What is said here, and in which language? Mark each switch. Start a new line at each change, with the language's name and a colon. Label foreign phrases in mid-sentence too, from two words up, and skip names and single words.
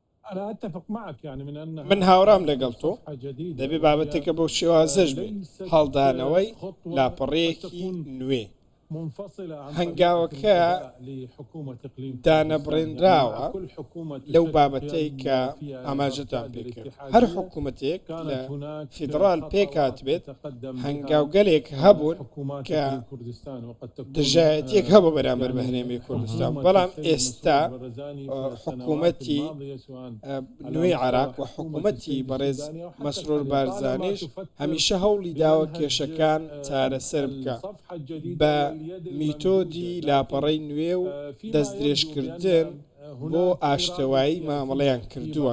Arabic: أنا أتفق معك يعني من أن
Central Kurdish: من هاورام لەگەڵ تۆ
Arabic: صفحة جديدة
Central Kurdish: دەبێ بابەتێکە بەو شێوازەش بێت هەڵدانەوەی
Arabic: خطوة
Central Kurdish: لاپەڕەیەکی
Arabic: تكون
Central Kurdish: نوێ
Arabic: منفصلة عن
Central Kurdish: هەنگاوەکە
Arabic: طريقة لحكومة إقليم
Central Kurdish: دانەبڕێنراوە
Arabic: كل حكومة
Central Kurdish: لەو
Arabic: تشكل
Central Kurdish: بابەتەی کە
Arabic: فيها فيها
Central Kurdish: ئاماژەتان
Arabic: إرادات
Central Kurdish: پێکرد
Arabic: الاتحادية.
Central Kurdish: هەر حکوومەتێک
Arabic: كانت
Central Kurdish: لە
Arabic: هناك
Central Kurdish: فیدرال
Arabic: خطوات
Central Kurdish: پێکات بێت
Arabic: تقدم بها
Central Kurdish: هەنگاوگەلێک هەبوون
Arabic: حكومات
Central Kurdish: کە
Arabic: إقليم كردستان وقد تكون
Central Kurdish: دژایەتێک هەبوو بەرامبەر بە هەرێمی کوردستان بەڵام ئێستا حکوومەتی نوێی عراق و حکوومەتی بەڕێز مەسرور بارزانیش هەمیشە هەوڵی داوە کێشەکان چارەسەر بکە بە میتۆدی لاپەڕەی نوێ و دەستدرێژکردن بۆ ئاشتەوایی مامەڵەیان کردووە